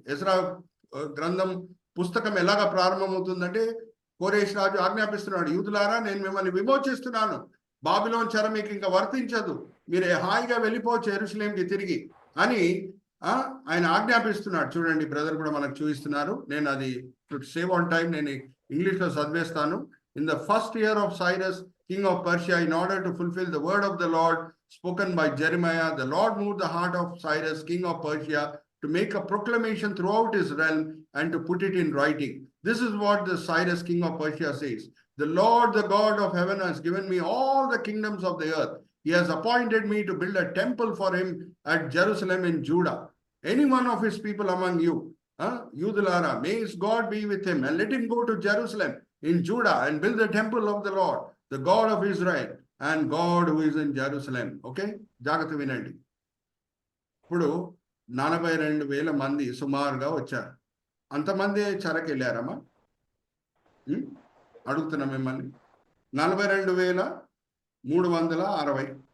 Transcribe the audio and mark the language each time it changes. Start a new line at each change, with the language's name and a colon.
Telugu: Ezra గ్రంథం పుస్తకం ఎలాగా ప్రారంభమవుతుందంటే, కోరేష్ రాజు ఆజ్ఞాపిస్తున్నాడు, యూదులారా నేను మిమ్మల్ని విమోచిస్తున్నాను, బాబిలోన్ చెర మీకు ఇంకా వర్తించదు, మీరు హాయిగా వెళ్ళిపోవచ్చు యెరూషలేంకి తిరిగి అని ఆయన ఆజ్ఞాపిస్తున్నాడు. చూడండి, బ్రదర్ కూడా మనకు చూపిస్తున్నారు. నేను అది
English: to save on time
Telugu: నేను ఇంగ్లీష్లో చదివేస్తాను.
English: In the first year of Cyrus king of Persia, in order to fulfill the word of the Lord spoken by Jeremiah, the Lord moved the heart of Cyrus king of Persia to make a proclamation throughout his realm and to put it in writing. This is what the Cyrus king of Persia says: the Lord, the God of heaven, has given me all the kingdoms of the earth. He has appointed me to build a temple for him at Jerusalem in Judah. Any one of his people among you, Yudalara, may his God be with him, and let him go to Jerusalem in Judah and build the temple of the Lord, the God of Israel, and God who is in Jerusalem.
Telugu: Okay, జాగ్రత్త వినండి. ఇప్పుడు 42,000 మంది సుమారుగా వచ్చారు. అంతమంది చెరకు వెళ్ళారమ్మా. అడుగుతున్నా మిమ్మల్ని. 42,360.